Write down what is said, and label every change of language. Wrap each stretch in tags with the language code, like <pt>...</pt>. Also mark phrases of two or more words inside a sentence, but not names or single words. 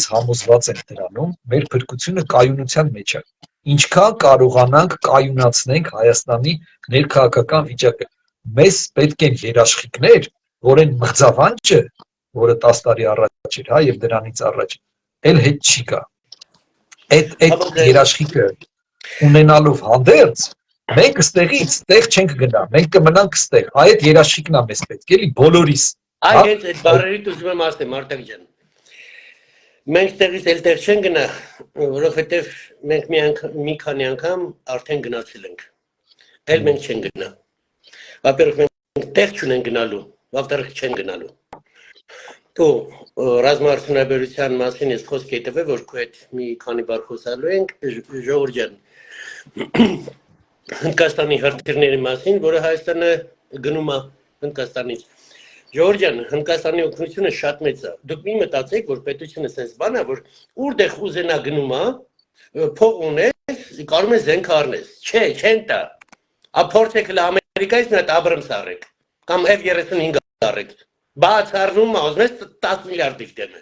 <hy>համոզված եմ դրանում, մեր փրկությունը կայունության մեջ է։ Ինչքան կարողանանք կայունացնենք Հայաստանի ներքաղաքական վիճակը։ Մեզ պետք են երաշխիքներ, որ այն մղձավանջը, որը 10 տարի առաջ էր, հա, եւ դրանից առաջ, էլ հետ չի գա։ Այդ երաշխիքը ունենալով հանդերձ մենք ստեղից տեղ չենք գնա, մենք կմնանք ստեղ, այդ երաշխիքն է մեզ պետք, էլի բոլորիս։ Այդ բառերից ուզում եմ ասեմ, Արտակ ջան, մենք ստեղից էլ տեղ չենք գնա, որովհետև մենք մի քանի անգամ արդեն գնացել ենք, էլ մենք չենք գնա։ Во-первых, մենք տեղ չունենք գնալու, во-вторых, չենք գնալու։ Ու ռազմաարդյունաբերության մասին ես խոսք է տվել, որ քո հետ մի քանի բառ խոսալու ենք, Ժողովուրդ ջան, Հնդկաստանի հրթիռների մասին, որը Հայաստանը գնում է Հնդկաստանից։ Ժողովուրդ ջան, Հնդկաստանի օգնությունը շատ մեծ է։ Դուք մի մտածեք, որ պետությունը sense բան է, որ որտեղ ուզենա գնում է, փող ունես, կարող ես զենք առնես։ Չէ, չեն տա։ Փորձեք Ամերիկայից մի հատ Abrams առեք, կամ F-35 առեք։ Բաց առնում է, ուզում ես 10 միլիարդ դիտեմ։</hy>